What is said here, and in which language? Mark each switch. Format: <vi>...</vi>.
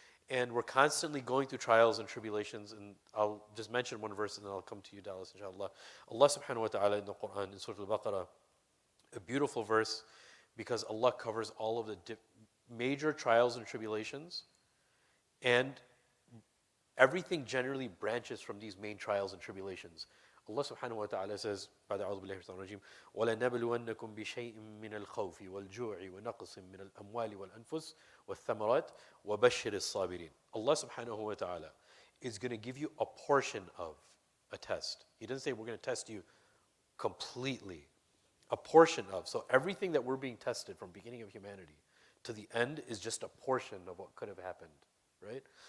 <en>And we're constantly going through trials and tribulations. And I'll just mention one verse and then I'll come to you, Dallas, inshallah. Allah subhanahu wa ta'ala in the Quran, in Surah Al-Baqarah, a beautiful verse, because Allah covers all of the major trials and tribulations, and everything generally branches from these main trials and tribulations. Allah subhanahu wa ta'ala says,</en> <ar>بعد أعوذ بالله من الشيطان الرجيم وَلَنَبْلُوَنَّكُمْ بِشَيْءٍ مِّنَ الْخَوْفِ وَالْجُوعِ وَنَقْصٍ مِّنَ الْأَمْوَالِ وَالْأَنفُسِ وَالثَّمَرَاتِ وَبَشِّرِ الصَّابِرِينَ.</ar> <en>Allah subhanahu wa ta'ala is going to give you a portion of a test. He doesn't say we're going to test you completely. A portion of. So everything that we're being tested from beginning of humanity to the end is just a portion of what could have happened, right?</en>